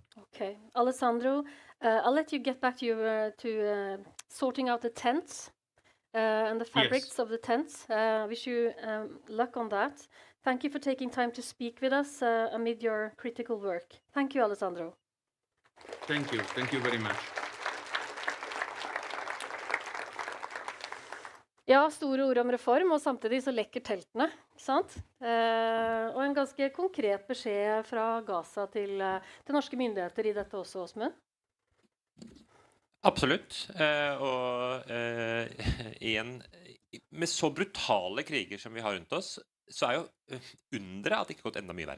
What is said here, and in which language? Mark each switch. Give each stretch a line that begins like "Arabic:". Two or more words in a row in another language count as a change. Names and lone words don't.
English: Okay, Alessandro, I'll let you get back to sorting out the tents. And the fabrics of the tents. Wish you luck on that. Thank you for taking time to speak with us amid your critical work. Thank you, Alessandro. Thank you. Thank you very much.
Norwegian: Ja, store ord om reform, og samtidig så lekker teltene, ikke sant? Og en ganske konkret beskjed fra Gaza til norske myndigheter i dette også, Åsmund? Absolutt, og igjen, med så brutale kriger som vi har rundt oss, så jo underet at det ikke har gått enda mye verre.